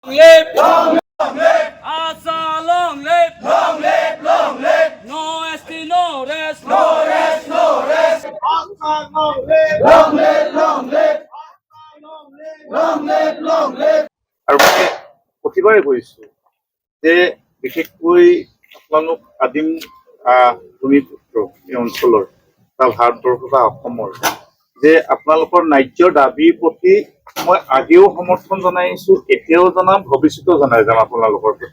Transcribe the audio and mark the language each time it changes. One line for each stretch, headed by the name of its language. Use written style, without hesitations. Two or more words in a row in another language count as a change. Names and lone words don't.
English: live, long live, Asa, long live, long live, long live. No ST, no rest, no rest, no rest. Asa, long live, long live, long live. Asa, long live, long live, long live.
Assamese: আৰু মই প্ৰতিবাৰে কৈছো যে বিশেষকৈ আপোনালোক আদিম ভূমিপুত্ৰ এই অঞ্চলৰ বা ভাৰতবৰ্ষ বা অসমৰ যে আপোনালোকৰ ন্যায্য দাবীৰ প্ৰতি মই আগেও সমৰ্থন জনাইছো, এতিয়াও জনাম, ভৱিষ্যতেও জনাই যাম আপোনালোকৰ প্ৰতি।